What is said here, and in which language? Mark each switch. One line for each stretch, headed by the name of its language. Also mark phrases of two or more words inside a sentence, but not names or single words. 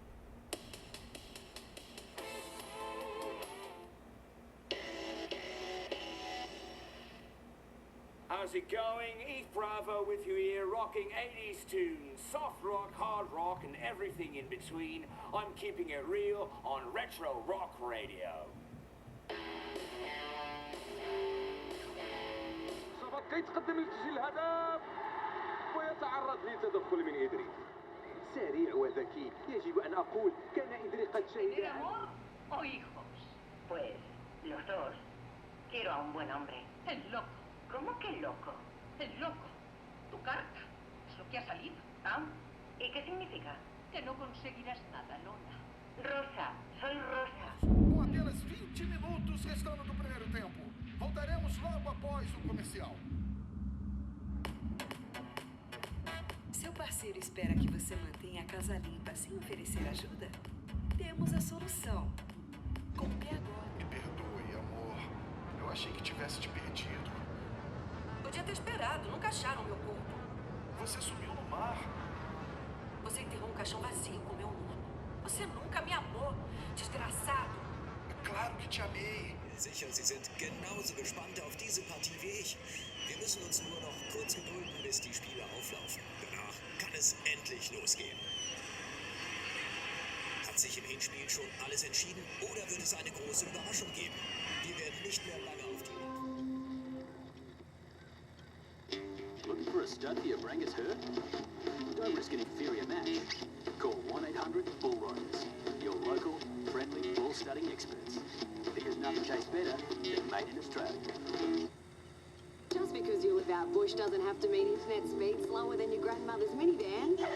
English: How's it going? Eve Bravo with you here, rocking 80s tunes, soft rock, hard rock, and everything in between. I'm keeping it real on Retro Rock Radio.
Arabic: كي تقدم لتسجيل الهدف ويتعرض للتدخل من إدري. سريع وذكي، يجب أن أقول كان إدري قد شهد.
Spanish: ¿Tiene amor o hijos? Pues los dos. Quiero a un buen hombre. El loco. ¿Cómo que loco? El loco. Tu carta. Es lo que ha salido. ¿Ah? ¿Y qué significa? Que no conseguirás nada, Lola. Rosa. Soy Rosa.
Portuguese: Com apenas 20 minutos restando do primeiro tempo. Voltaremos logo após o comercial. Seu parceiro espera que você mantenha a casa limpa sem oferecer ajuda? Temos a solução. Compre agora. Me perdoe, amor. Eu achei que tivesse te perdido. Podia ter esperado. Nunca acharam meu corpo. Você sumiu no mar. Você enterrou um caixão vazio com meu nome. Você nunca me amou, desgraçado. É claro que te amei.
German: Sicher, Sie sind genauso gespannt auf diese Partie wie ich. Wir müssen uns nur noch kurz gedulden, bis die Spiele auflaufen. Danach kann es endlich losgehen. Hat sich im Hinspiel schon alles entschieden oder wird es eine große Überraschung geben? Wir werden nicht mehr lange auf die...
English: Looking for a stud for your Brangus herd? Don't risk an inferior match. Call 1-800-BULL-RIDERS. Your local, friendly bull studding experts. Because nothing tastes better than made in Australia. Just because you're without Bush doesn't have to mean internet speed slower than your grandmother's minivan.